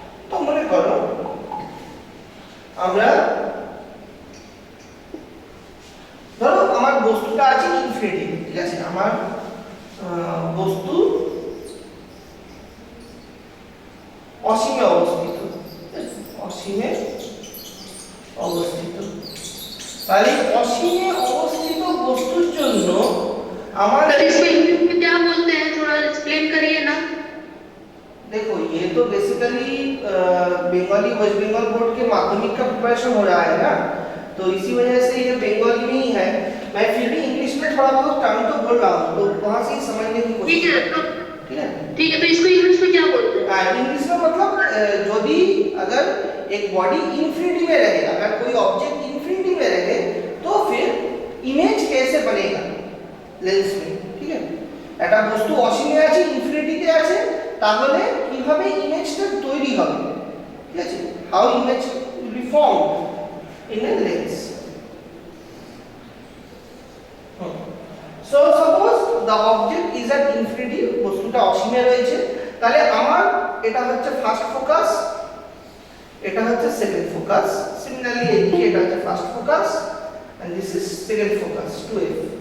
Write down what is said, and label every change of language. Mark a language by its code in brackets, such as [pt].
[bn] তো মনে করো আমরা, ধরো আমার বস্তুটা আছে ইনফিনিটি, ঠিক আছে, আমার বস্তু অসীমে অবস্থিত, অসীমে অবস্থিত। তাহলে অসীমে অবস্থিত বস্তুর জন্য আমার, [hi] इसको इंग्लिश में क्या बोलते हैं, थोड़ा एक्सप्लेन करिए ना। देखो ये तो basically Bengali waste Bengal board के माध्यमिक का प्रिपरेशन हो रहा है ना, तो इसी वजह से ये बंगाली में ही है। मैं फिर भी इंग्लिश में थोड़ा बहुत टर्म तो बोल रहा हूँ, तो वहाँ से ही समझने की कोशिश ठीक है तो ठीक है। ठीक है, तो इसको इंग्लिश में क्या बोलते हैं? इंग्लिश में मतलब यदि अगर एक बॉडी इन्फिनिटी में रहे, अगर कोई ऑब्जेक्ट इन्फिनिटी में रहे तो फिर इमेज कैसे बनेगा लेंस में, ठीक है, [bn] একটা বস্তু অসীমে আছে ইনফিনিটিতে আছে, তাহলে কিভাবে ইমেজটা তৈরি হবে, ঠিক আছে, [en] How image will be formed in a lens. So suppose the object is at infinity, [bn] বস্তুটা অসীমে রয়েছে, তাহলে আমার এটা হচ্ছে ফার্স্ট ফোকাস, এটা হচ্ছে সেকেন্ড ফোকাস, সিমিলারলি এদিকে এটা হচ্ছে first focus [en] and this is second focus [bn] 2f।